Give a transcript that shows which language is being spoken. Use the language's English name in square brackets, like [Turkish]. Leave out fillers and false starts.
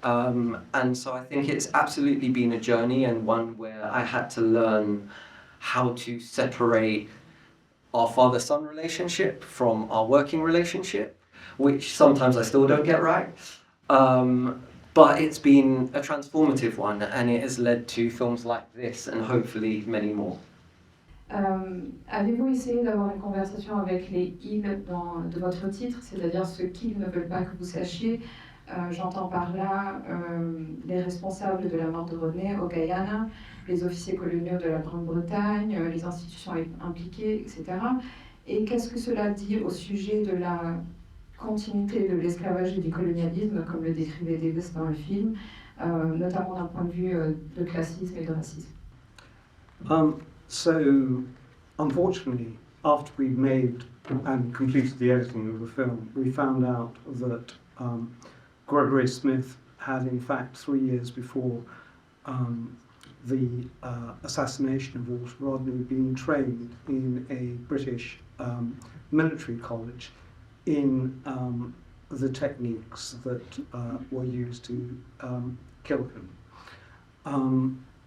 [English] And so I think it's absolutely been a journey and one where I had to learn how to separate our father-son relationship from our working relationship, which sometimes I still don't get right. But it's been a transformative one and it has led to films like this and hopefully many more. [French] Avez-vous essayé d'avoir une conversation avec les ils de votre titre, c'est-à-dire ceux qui ne veulent pas que vous sachiez? J'entends par là les responsables de la mort de Rodney au Guyana, les officiers coloniaux de la Grande-Bretagne, les institutions impliquées, etc. Et qu'est-ce que cela dit au sujet de la continuité de l'esclavage et du colonialisme, comme le décrivait Davis dans le film, notamment d'un point de vue de classisme et de racisme? [English] So, unfortunately, after we made and completed the editing of the film, we found out that Gregory Smith had, in fact, 3 years before the assassination of Walter Rodney, been trained in a British military college in the techniques that were used to kill him.